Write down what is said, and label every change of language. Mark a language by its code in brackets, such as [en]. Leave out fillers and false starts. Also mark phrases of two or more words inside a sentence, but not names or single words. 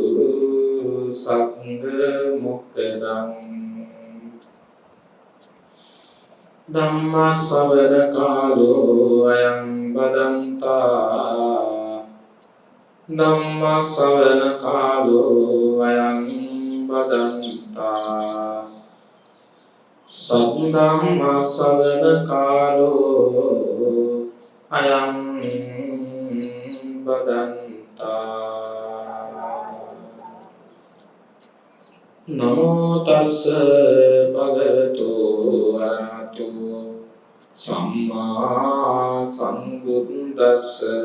[pi] සංඝ මොක්ඛදං ධම්ම ශ්‍රවණ කාලෝ අයං බදන්තා ධම්ම ශ්‍රවණ කාලෝ අයං බදන්තා සද්ධම්ම ශ්‍රවණ කාලෝ අයං බදන්තා. නමෝ තස්ස භගවතු අරහතෝ සම්මා සම්බුද්දස්ස.